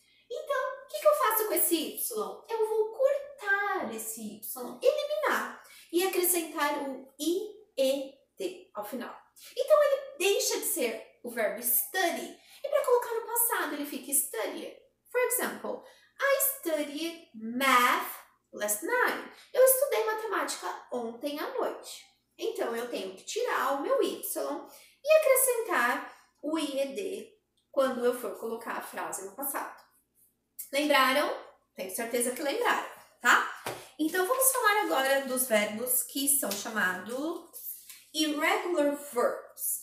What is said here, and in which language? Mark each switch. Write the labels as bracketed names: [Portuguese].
[Portuguese] Então, o que eu faço com esse Y? Eu vou cortar esse Y, eliminar e acrescentar o IED ao final. Então, ele deixa de ser o verbo study e para colocar no passado ele fica studied. [English] For example, I studied math last night. [Portuguese] Eu estudei matemática ontem à noite. Então, eu tenho que tirar o meu Y e acrescentar o IED quando eu for colocar a frase no passado. Lembraram? Tenho certeza que lembraram, tá? Então, vamos falar agora dos verbos que são chamados irregular verbs.